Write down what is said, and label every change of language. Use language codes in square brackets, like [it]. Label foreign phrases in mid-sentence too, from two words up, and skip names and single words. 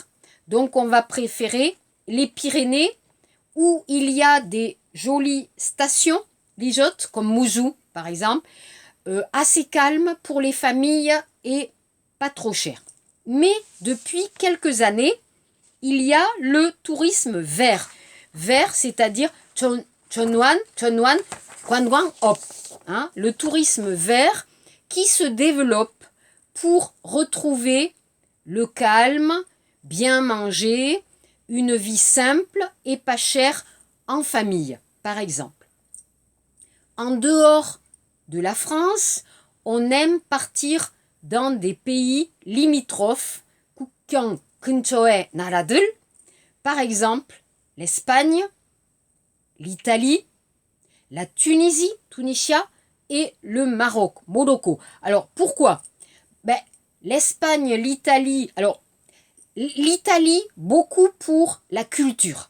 [fr] Donc on va préférer les Pyrénées où il y a des jolies stations, lijotes, comme Mouzou par exemple, assez calmes pour les familles et pas trop chères. Mais depuis quelques années, il y a le tourisme vert. Vert, c'est-à-dire [ko] 전환, 관광업. [fr] Le tourisme vert qui se développe pour retrouver le calme, bien manger, une vie simple et pas chère en famille, par exemple. En dehors de la France, on aime partir dans des pays limitrophes, [ko] 국경 근처의 나라들, [fr] par exemple l'Espagne, l'Italie, la Tunisie, Tunisia, et le Maroc, Morocco. Alors pourquoi? L'Espagne, l'Italie, alors l'Italie, beaucoup pour la culture.